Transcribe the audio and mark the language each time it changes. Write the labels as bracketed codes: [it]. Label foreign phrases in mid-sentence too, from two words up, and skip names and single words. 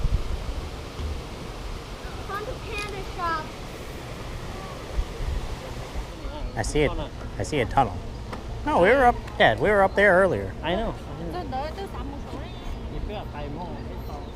[en] Found the panda shop. I see it. I see a tunnel. No, we were up. Yeah, we were up there earlier. I know. [vi] Tôi đợi tôi sắm một số đấy. [zh] 你不要呆梦，别搞。